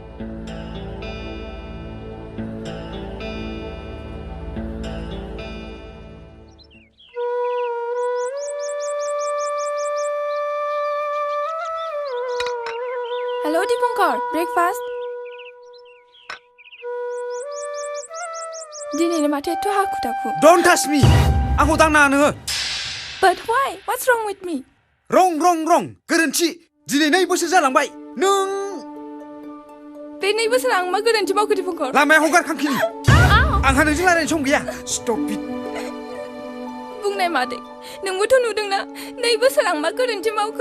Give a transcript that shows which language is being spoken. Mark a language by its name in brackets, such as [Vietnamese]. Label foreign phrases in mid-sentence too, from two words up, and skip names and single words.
[Bodo] हेलो दीपंकर ब्रेकफास्ट दिनैनो माथो एथ' हाखु दाखु [English] don't touch me [Bodo] आंखौ दांनाङा नोङो [English] But why? What's wrong with me? [Bodo] रं गोरोन्थि दिनै 2 बोसोर जालांबाय नों बे 2 बोसोर आं मा गोरोन्थि मावखो दीपंकर लामायाव हगार खांखिनि आंहा नोंजों रायलायनो सम गैया [English] stop it [Bodo] बुंनाय मादै नोंबोथ' नुदोंना 2 बोसोर आं मा गोरोन्थि मावखो